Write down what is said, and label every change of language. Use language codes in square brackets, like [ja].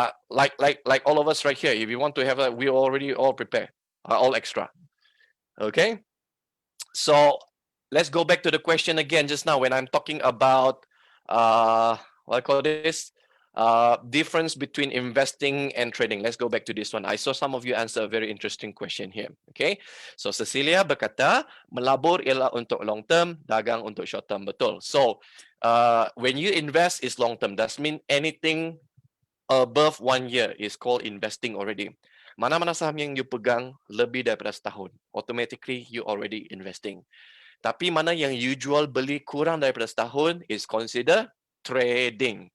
[en] Like all of us right here, if you want to have that, we already all prepare, all extra. Okay. So let's go back to the question again just now when I'm talking about what I call this difference between investing and trading. Let's go back to this one. I saw some of you answer a very interesting question here. Okay. [ms] So Cecilia berkata melabur ialah untuk long term, dagang untuk short term. Betul. [en] So when you invest is long term. That means anything above 1 year is called investing already. [ms] Mana-mana saham yang you pegang lebih daripada setahun, [en] automatically you already investing. [ms] Tapi mana yang you jual beli kurang daripada setahun [en] is considered trading.